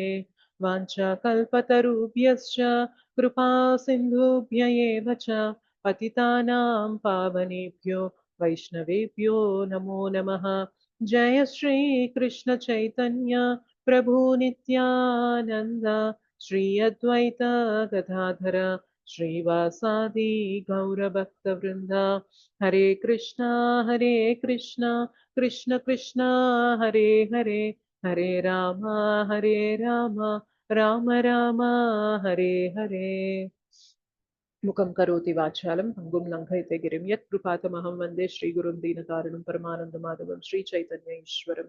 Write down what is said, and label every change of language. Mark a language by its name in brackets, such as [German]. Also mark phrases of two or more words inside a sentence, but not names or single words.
[Sanskrit] वाञ्छाकल्पतरुभ्यश्च कृपा सिन्धुभ्य एव च पतितानां पावनेभ्यो वैष्णवेभ्यो नमो नमः। जय श्रीकृष्ण चैतन्य प्रभु नित्यानन्द श्री अद्वैत गदाधर श्रीवासादि गौरभक्तवृन्द। हरे कृष्णा कृष्ण कृष्ण हरे हरे हरे राम राम राम हरे हरे। मुखं करोति वाचालं भङ्गुं लङ्घयते गिरिं यत्कृपातमहं वन्दे श्रीगुरुं दीनतारिणं परमानन्दमाधवं श्रीचैतन्य ईश्वरम्।